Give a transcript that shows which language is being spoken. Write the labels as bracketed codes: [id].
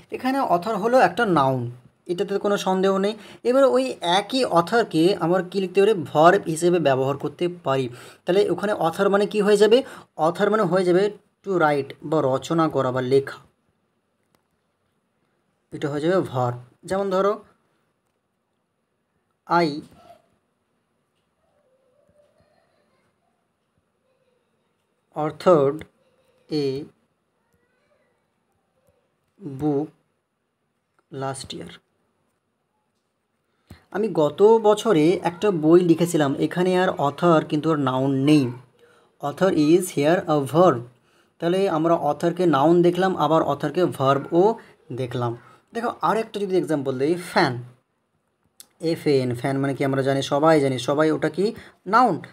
[bn] এখানে অথর হলো একটা নাউন, এটাতে কোনো সন্দেহ নেই। এবার ওই একই অথরকে আমরা কী লিখতে পারি, ভার্ব হিসেবে ব্যবহার করতে পারি। তাহলে ওখানে অথর মানে কি হয়ে যাবে, অথর মানে হয়ে যাবে টু রাইট বা রচনা করা বা লেখা, এটা হয়ে যাবে ভার্ব। যেমন ধরো [en] I authored a book last year. [bn] আমি গত বছরে একটা বই লিখেছিলাম, এখানে আর অথর কিন্তু আর নাউন নেই, [en] Author is here a verb. [bn] তাহলে আমরা অথরকে নাউন দেখলাম, আবার অথরকে ভার্বও দেখলাম। দেখো আর একটা যদি এক্সাম্পল দিই, ফ্যান, FN, ফ্যান মানে কি আমরা জানি, সবাই ওটা কি নাউন।